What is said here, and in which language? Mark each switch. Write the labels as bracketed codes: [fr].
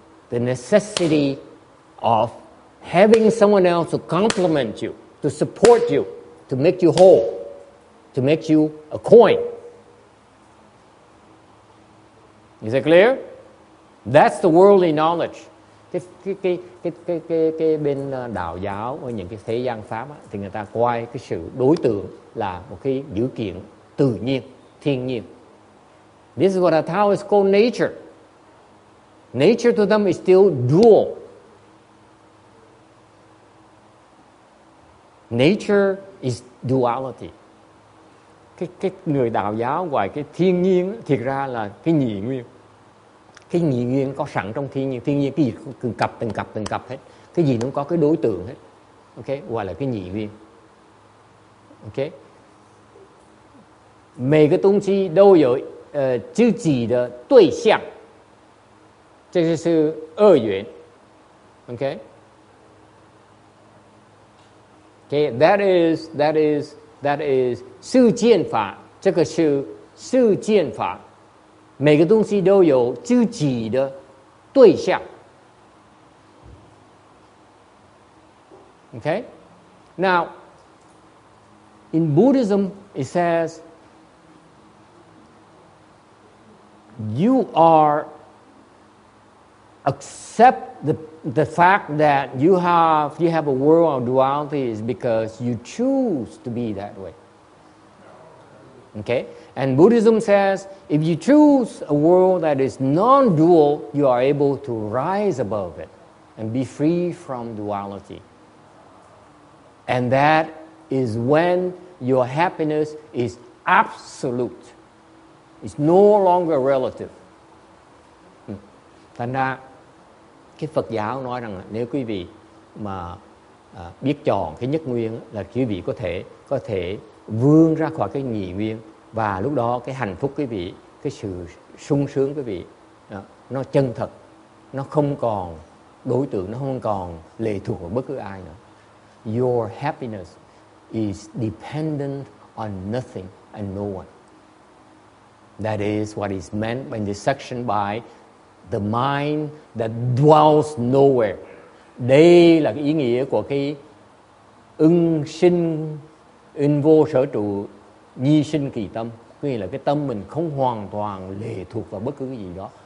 [en] the necessity of having someone else to complement you, to support you, to make you whole, to make you a coin. Is that clear? That's the worldly knowledge. [vi] Cái bên đạo giáo với những cái thế gian pháp á, thì người ta coi cái sự đối tượng là một cái dữ kiện tự nhiên, thiên nhiên. [en] This is what a Taoist call nature. Nature to them is still dual. Nature is duality. [vi] Cái người đạo giáo gọi cái thiên nhiên thiệt ra là cái nhị nguyên. Cái nhị nguyên có sẵn trong thiên nhiên cái gì từng cặp hết. Cái gì nó cũng có cái đối tượng hết. Ok, gọi là cái nhị nguyên. Ok. [zh] 每个东西都有自己的对象，这就是二元。Okay? [en] Okay, that is [zh] 世间法，这个是世间法。每个东西都有自己的对象。 [en] Okay? Now, in Buddhism, it says you are accept the fact that you have a world of duality is because you choose to be that way. Okay? And Buddhism says if you choose a world that is non-dual, you are able to rise above it and be free from duality. And that is when your happiness is absolute. It's no longer relative. [vi] Thành ra cái Phật giáo nói rằng là nếu quý vị mà biết chọn cái nhất nguyên là quý vị có thể vươn ra khỏi cái nhị nguyên, và lúc đó cái hạnh phúc quý vị, cái sự sung sướng quý vị nó chân thật, nó không còn đối tượng, nó không còn lệ thuộc vào bất cứ ai nữa. [en] Your happiness is dependent on nothing and no one. That is what is meant in this section by the mind that dwells nowhere. [vi] Đây là cái ý nghĩa của cái ưng sinh, ưng vô sở trụ, nhi sinh kỳ tâm. Có nghĩa là cái tâm mình không hoàn toàn lệ thuộc vào bất cứ cái gì đó.